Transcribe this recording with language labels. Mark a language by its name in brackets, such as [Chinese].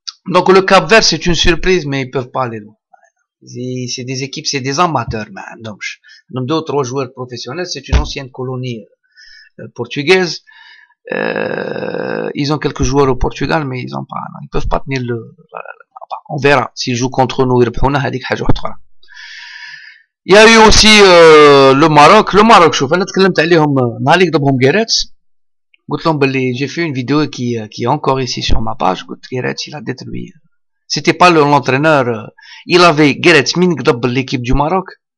[French] Donc le Cap-Vert, c'est une surprise, mais ils peuvent pas aller loin. C'est des équipes, c'est des amateurs, donc 2 ou 3 joueurs professionnels, c'est une ancienne colonie portugaise. Ils ont quelques joueurs au Portugal, mais ils peuvent pas tenir on verra s'ils jouent contre nous. Il y a eu aussi le Maroc. [Arabic] شوف انا تكلمت عليهم نهار اللي ضربهم Guéretz. قلت لهم باللي [French] j'ai fait une vidéo qui est encore ici sur ma page. قلت Guéretz il a détruit C'était pas l'entraîneur. Il avait Gareth Min de l'équipe du Maroc.